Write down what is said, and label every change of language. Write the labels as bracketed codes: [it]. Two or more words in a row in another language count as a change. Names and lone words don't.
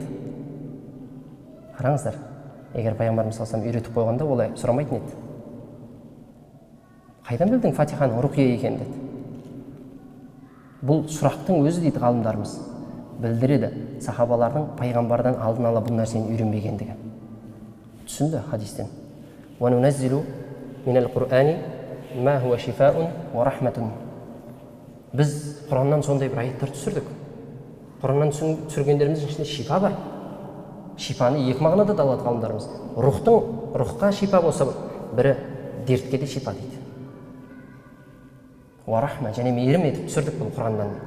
[kk] Қараңыздар, егер пайғамбарымыз [ar] صلى الله عليه وسلم [kk] үйретіп қойғанда олай сұрамайтын еді. Қайдан білдің фатиханың руқия екенін деді. Бұл сұрақтың өзі дейді ғалымдарымыз білдіреді сахабалардың пайғамбардан алдын ала бұл нәрсені үйренбегендігі. Түсінді хадистен. [ar] وَنُنَزِّلُ مِنَ الْقُرْآنِ مَا هُوَ شِفَاءٌ وَرَحْمَةٌ. [kk] Біз Құраннан сондай бір аяттар түсірдік. Құраннан түсіргендеріміздің ішінде шифа бар. Шифаны екі мағынада да алады ғалымдарымыз. Рухқа шифа болса, бірі дертке де шифа дейді. Уарахма, және мейірім етіп түсірдік бұл Құраннан дейді.